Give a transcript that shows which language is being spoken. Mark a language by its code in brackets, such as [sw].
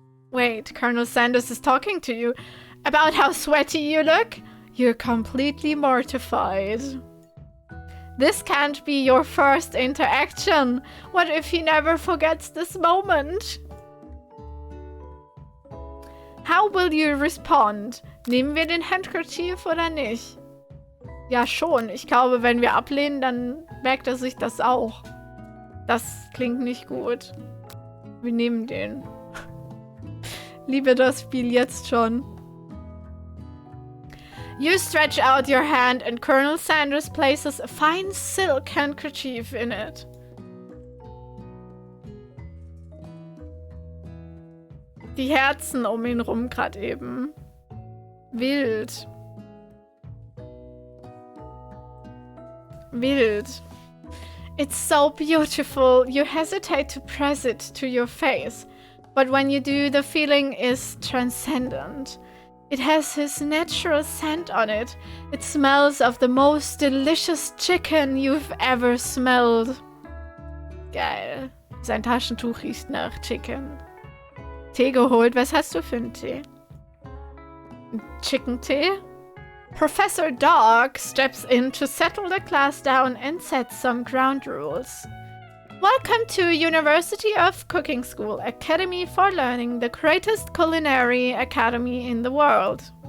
[en] Wait, Colonel Sanders is talking to you about how sweaty you look? You're completely mortified. This can't be your first interaction. What if he never forgets this moment? How will you respond? [de] Nehmen wir den Handkerchief oder nicht? Ja, schon. Ich glaube, wenn wir ablehnen, dann merkt er sich das auch. Das klingt nicht gut. Wir nehmen den. Liebe das Spiel jetzt schon. [en] You stretch out your hand and Colonel Sanders places a fine silk handkerchief in it. [de] Die Herzen um ihn rum gerade eben. Wild. [en] Wild. It's so beautiful. You hesitate to press it to your face. But when you do, the feeling is transcendent. It has his natural scent on it. It smells of the most delicious chicken you've ever smelled. [de] Geil. Sein Taschentuch riecht nach Chicken. Tee geholt. Was hast du für einen Tee? Chicken Tee? [en] Professor Dog steps in to settle the class down and set some ground rules. Welcome to University of Cooking School Academy for Learning, the greatest culinary academy in the world.